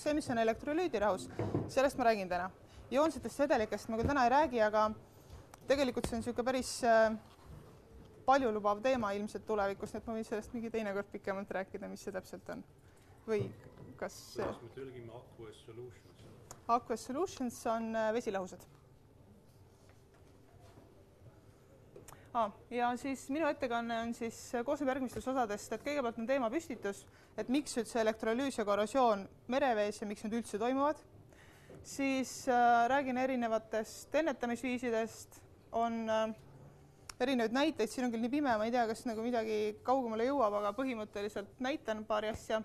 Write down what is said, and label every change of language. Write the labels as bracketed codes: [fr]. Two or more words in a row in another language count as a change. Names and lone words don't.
[et] See, mis on elektrolüüdirahus, sellest ma räägin täna. Ioonsetest vedelikest ma küll täna ei räägi, aga tegelikult see on niisugune päris palju lubav teema ilmselt tulevikus, et ma võin sellest mingi teine kord pikemalt rääkida, mis see täpselt on. Või kas... Kuidas me tõlgime [en] aqueous solutions? Aqueous solutions [et] on vesilahused. Ja siis minu ettekanne on siis koosneb järgmistest osadest, et kõigepealt on teema püstitus, et miks üldse elektrolüüs ja korrosioon merevees ja miks need üldse toimuvad. Siis räägin erinevatest ennetamisviisidest, on erinevaid näiteid, siin on küll nii pime, ma ei tea, kas nagu midagi kaugemale jõuab, aga põhimõtteliselt näitan paari asja.